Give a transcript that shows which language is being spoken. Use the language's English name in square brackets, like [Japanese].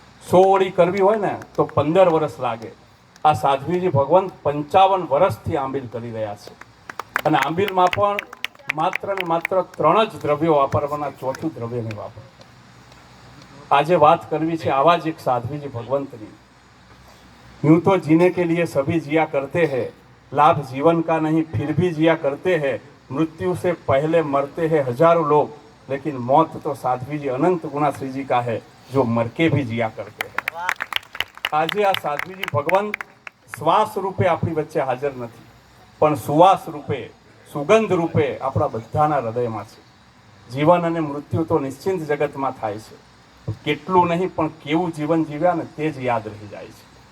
[Gujarati] 100 ઓળી કરવી હોય ને તો 15 વર્ષ લાગે. આ સાધ્વીજી ભગવંત 55 વર્ષથી આંબીલ કરી રહ્યા છે અને આંબીલમાં પણ માત્ર ને માત્ર 3 જ દ્રવ્યો વાપરવાના, 4થું દ્રવ્ય નહીં વાપર. આજે વાત કરવી છે આવા જ એક સાધ્વીજી ભગવંતની. [Hindi] यूं तो जीने के लिए सभी जिया करते हैं, लाभ जीवन का नहीं फिर भी जिया करते हैं, मृत्यु से पहले मरते हैं हजारों लोग, लेकिन मौत तो साध्वी जी अनंत गुणा श्री जी का है जो मर के भी जिया करते हैं. [Gujarati] આજે આ સાધ્વીજી ભગવંત શ્વાસ રૂપે આપણી વચ્ચે હાજર નથી, પણ સુવાસ રૂપે, સુગંધ રૂપે આપણા બધાના હૃદયમાં છે. જીવન અને મૃત્યુ તો નિશ્ચિંત જગતમાં થાય છે, કેટલું નહીં પણ કેવું જીવન જીવ્યા ને તે જ યાદ રહી જાય છે.